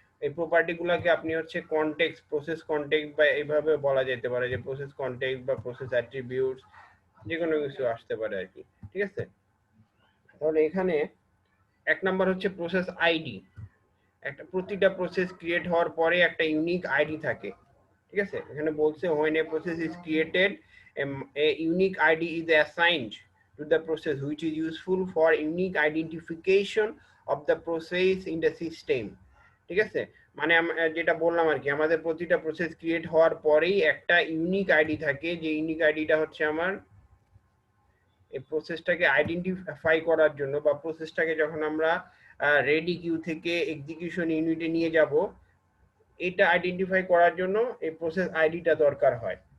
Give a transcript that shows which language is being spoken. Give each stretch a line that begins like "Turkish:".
Bangla: এই প্রপার্টি গুলাকে আপনি হচ্ছে কনটেক্সট, প্রসেস কনটেক্সট বা এইভাবে বলা যেতে পারে যে প্রসেস কনটেক্সট বা প্রসেস অ্যাট্রিবিউটস, যে কোনো কিছু আসতে পারে আর কি। ঠিক আছে, তাহলে এখানে এক নাম্বার হচ্ছে প্রসেস আইডি। একটা প্রতিটা প্রসেস ক্রিয়েট হওয়ার পরে একটা ইউনিক আইডি থাকে। ঠিক আছে, এখানে বলছে
English: when a process is created, a unique ID is assigned to the process which is useful for unique identification of the process in the system।
Bangla: ঠিক আছে, মানে যেটা বললাম আর কি, আমাদের প্রতিটা প্রসেস ক্রিয়েট হওয়ার পরেই একটা ইউনিক আইডি থাকে, যে ইউনিক আইডিটা হচ্ছে আমার এই প্রসেসটাকে আইডেন্টিফাই করার জন্য বা প্রসেসটাকে যখন আমরা রেডি কিউ থেকে এক্সিকিউশন ইউনিটে নিয়ে যাব, এটা আইডেন্টিফাই করার জন্য এই প্রসেস আইডিটা দরকার হয়।